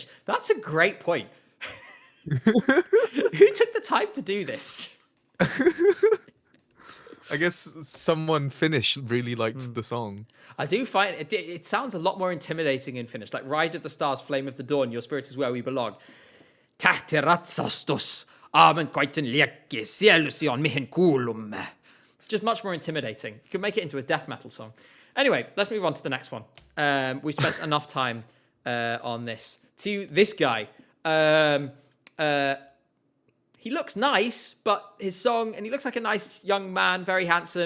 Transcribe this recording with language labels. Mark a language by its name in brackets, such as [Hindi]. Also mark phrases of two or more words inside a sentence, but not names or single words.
[English] That's a great point. Who took the time to do this? I guess someone Finnish really liked the song. I do find it sounds a lot more intimidating in Finnish. Like, Ride of the Stars, Flame of the Dawn, Your Spirit is Where We Belong. [Finnish] Tähti ratsastus, aamen koitten liekki, sielusi on mihin kuulumme. [English] It's just much more intimidating. You could make it into a death metal song. Anyway, let's move on to the next one. We've spent enough time on this. To this guy. He looks nice, but his song, and he looks like a nice young man, very handsome.